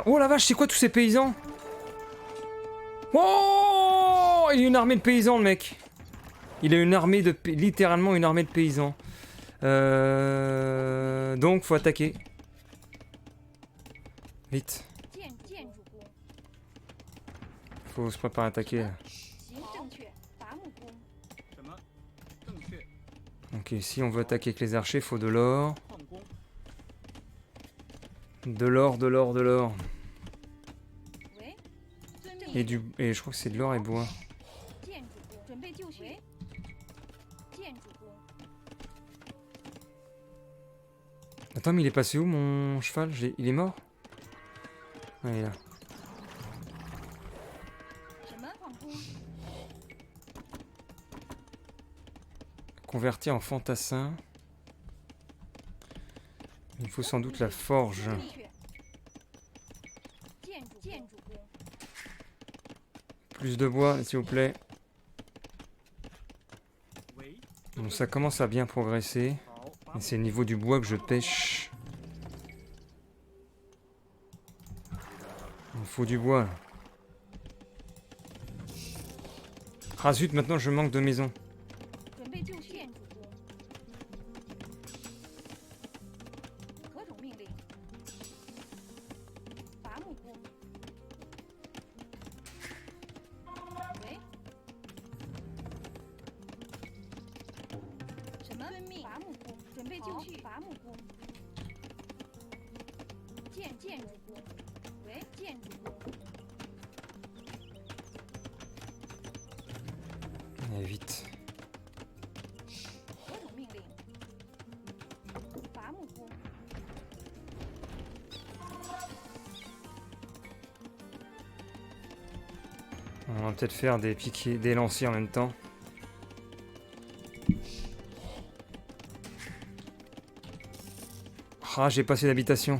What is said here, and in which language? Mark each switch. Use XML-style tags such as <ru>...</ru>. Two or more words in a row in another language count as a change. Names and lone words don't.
<fr>Oh la vache, c'est quoi tous ces paysans? Oh, il a une armée de paysans, le mec. Il a une armée de... littéralement une armée de paysans. Donc, faut attaquer. Vite. Faut se préparer à attaquer. Là.</fr> <zh>行，正确。伐木工，什么？正确，</zh> <fr>Ok, si on veut attaquer avec les archers, faut de l'or.</fr> <zh>矿工，</zh> <fr>De l'or, de l'or, de l'or.</fr> <zh>喂，遵命。</zh> <fr>Et je crois que c'est de l'or et bois.</fr> <zh>建筑工，准备就绪。建筑工，</zh> <fr>Attends, mais il est passé où mon cheval? Il est mort? Ah, il est là.</fr> <zh>什么矿工？</zh> <fr>Convertir en fantassin. Il faut sans doute la forge.</fr> <zh>正确。建筑工。</zh> <fr>Plus de bois, s'il vous plaît.</fr> <zh>喂，</zh> <fr>Bon, ça commence à bien progresser.</fr> <zh>好，伐</zh> <fr>Et</fr> <zh>木</zh> <fr>c'est au niveau du bois que je pêche. Il me faut du bois. Là. Ah zut, maintenant je manque de maison.</fr> <zh>准备就绪。建筑工。何种命令？伐木工。喂。什么？遵命。伐木工。准备就绪。伐木工。建筑工。喂，建筑工。</zh> <fr>Allez, vite.</fr> <zh>何种命令？伐木工。</zh> <fr>On va peut-être faire des piquets, des lanciers en même temps. Ah, j'ai passé d'habitation.</fr>